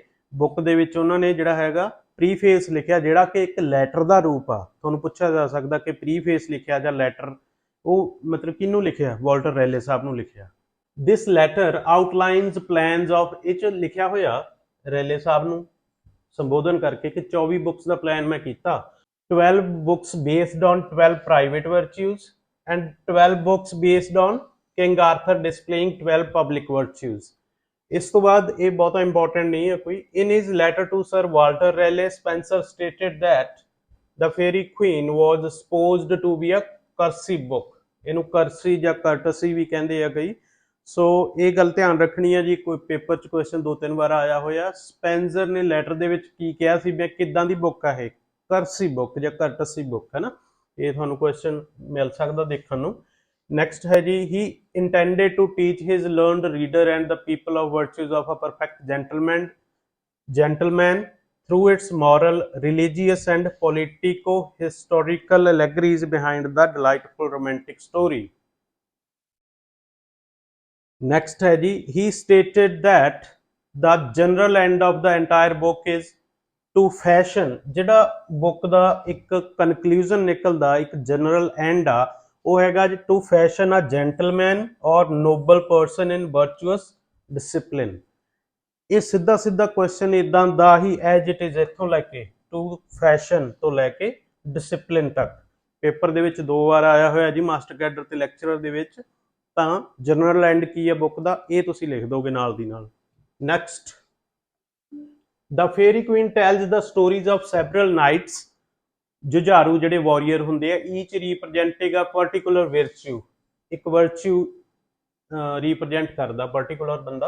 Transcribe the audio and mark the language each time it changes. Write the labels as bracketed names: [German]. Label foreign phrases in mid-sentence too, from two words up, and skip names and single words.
[Punjabi] ਬੁੱਕ ਦੇ ਵਿੱਚ ਉਹਨਾਂ ਨੇ ਜਿਹੜਾ ਹੈਗਾ ਪ੍ਰੀਫੇਸ ਲਿਖਿਆ, ਜਿਹੜਾ ਕਿ ਇੱਕ ਲੈਟਰ ਦਾ ਰੂਪ ਆ। ਤੁਹਾਨੂੰ ਪੁੱਛਿਆ ਜਾ ਸਕਦਾ ਕਿ ਪ੍ਰੀਫੇਸ ਲਿਖਿਆ ਜਾਂ ਲੈਟਰ, ਉਹ ਮਤਲਬ ਕਿਹਨੂੰ ਲਿਖਿਆ? ਵਾਲਟਰ ਰੈਲੇ ਸਾਹਿਬ ਨੂੰ ਲਿਖਿਆ। [English] This letter outlines plans of, [Punjabi] ਇਹ 'ਚ ਲਿਖਿਆ ਹੋਇਆ ਰੈਲੇ ਸਾਹਿਬ ਨੂੰ ਸੰਬੋਧਨ ਕਰਕੇ ਕਿ 24 ਬੁੱਕਸ ਦਾ ਪਲਾਨ ਮੈਂ ਕੀਤਾ। [English] 12 books based on 12 private virtues and 12 books based on King Arthur displaying 12 public virtues। [Punjabi] ਇਸ ਤੋਂ ਬਾਅਦ ਇਹ ਬਹੁਤਾ ਇੰਪੋਰਟੈਂਟ ਨਹੀਂ ਹੈ ਕੋਈ। [English] In his letter to Sir Walter Raleigh, Spencer stated that the Fairy Queen was supposed to be a cursive book। [Punjabi] ਇਹਨੂੰ ਕਰਸੀ ਜਾਂ ਕਰਟਸੀ ਵੀ ਕਹਿੰਦੇ ਆ ਕਈ। ਸੋ ਇਹ ਗੱਲ ਧਿਆਨ ਰੱਖਣੀ ਹੈ ਜੀ, ਕੋਈ ਪੇਪਰ 'ਚ ਕੁਐਸਚਨ 2-3 ਵਾਰ ਆਇਆ ਹੋਇਆ। ਸਪੈਂਸਰ ਨੇ ਲੈਟਰ ਦੇ ਵਿੱਚ ਕੀ ਕਿਹਾ ਸੀ, ਮੈਂ ਕਿੱਦਾਂ ਦੀ ਬੁੱਕ ਆ ਇਹ? ਕਰਸੀ ਬੁੱਕ ਜਾਂ ਕਰਟਸੀ ਬੁੱਕ, ਹੈ ਨਾ। ਇਹ ਤੁਹਾਨੂੰ ਕੁਐਸਚਨ ਮਿਲ ਸਕਦਾ ਦੇਖਣ ਨੂੰ। ਨੈਕਸਟ ਹੈ ਜੀ, [English] he intended to teach his learned reader and the people of virtues of a perfect gentleman through its moral, religious and politico-historical allegories behind the delightful romantic story। [Punjabi] Next ਹੈ ਜੀ, [English] he stated that the general end of the entire book is to fashion। [Punjabi] ਜਿਹੜਾ ਬੁੱਕ ਦਾ ਇੱਕ ਕਨਕਲੂਜਨ ਨਿਕਲਦਾ, ਇੱਕ [English] general end [Punjabi] ਆ, ਉਹ ਹੈਗਾ ਜੀ [English] to fashion a gentleman or noble person in virtuous discipline। [Punjabi] ਇਹ ਸਿੱਧਾ ਸਿੱਧਾ ਕੁਐਸਚਨ ਇਦਾਂ ਦਾ ਹੀ [English] as it is [Punjabi] ਇੱਥੋਂ ਲੈ ਕੇ [English] to fashion [Punjabi] ਤੋਂ ਲੈ ਕੇ ਡਿਸਪਲਿਨ ਤੱਕ ਪੇਪਰ ਦੇ ਵਿੱਚ 2 ਵਾਰ ਆਇਆ ਹੋਇਆ ਜੀ, ਮਾਸਟਰ ਕੈਡਰ ਤੇ ਲੈਕਚਰਰ ਦੇ ਵਿੱਚ। ਤਾਂ [English] general end [Punjabi] ਕੀ ਹੈ ਬੁੱਕ ਦਾ, ਇਹ ਤੁਸੀਂ ਲਿਖ ਦੋਗੇ ਨਾਲ ਦੀ ਨਾਲ। [English] Next, The Faerie Queene tells the stories of several knights. [Punjabi] ਜੁਝਾਰੂ ਜਿਹੜੇ ਵਾਰੀਅਰ ਹੁੰਦੇ ਆ, [English] each representing a particular virtue, [Punjabi] ਇੱਕ ਵਰਚੂ ਰੀਪ੍ਰਜੈਂਟ ਕਰਦਾ ਪਰਟੀਕੂਲਰ ਬੰਦਾ।